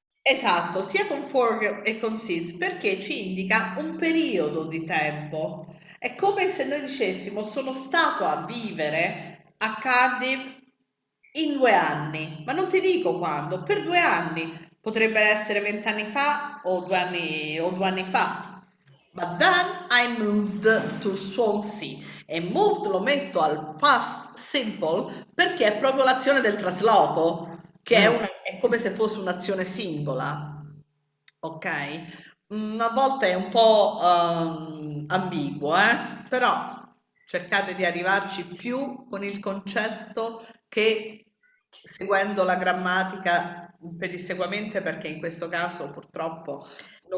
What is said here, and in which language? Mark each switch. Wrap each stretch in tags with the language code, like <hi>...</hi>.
<it>Esatto, sia con for e con since, perché ci indica un periodo di tempo. È come se noi dicessimo sono stato a vivere a Cardiff in 2 anni, ma non ti dico quando, per 2 anni. Potrebbe essere 20 anni fa o 2 anni fa.</it> <en>But then I moved to Swansea.</en> <it>E moved lo metto al past simple perché è proprio l'azione del trasloco, che è come se fosse un'azione singola. Ok? A volte è un po' ambiguo, però cercate di arrivarci più con il concetto che seguendo la grammatica pedissequamente, perché in questo caso purtroppo non</it>